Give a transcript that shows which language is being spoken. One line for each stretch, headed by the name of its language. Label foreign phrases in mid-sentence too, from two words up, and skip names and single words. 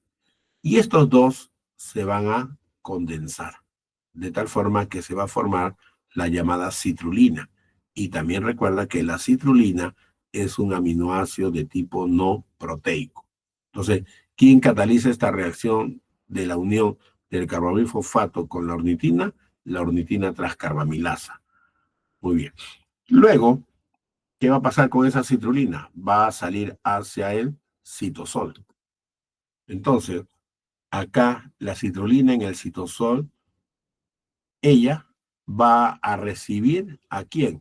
Spanish: Y estos dos se van a condensar, de tal forma que se va a formar la llamada citrulina. Y también recuerda que la citrulina es un aminoácido de tipo no proteico. Entonces, ¿quién cataliza esta reacción de la unión del carbamil fosfato con la ornitina? La ornitina transcarbamilasa. Muy bien. Luego, ¿qué va a pasar con esa citrulina? Va a salir hacia el citosol. Entonces, acá la citrulina en el citosol, ella va a recibir ¿a quién?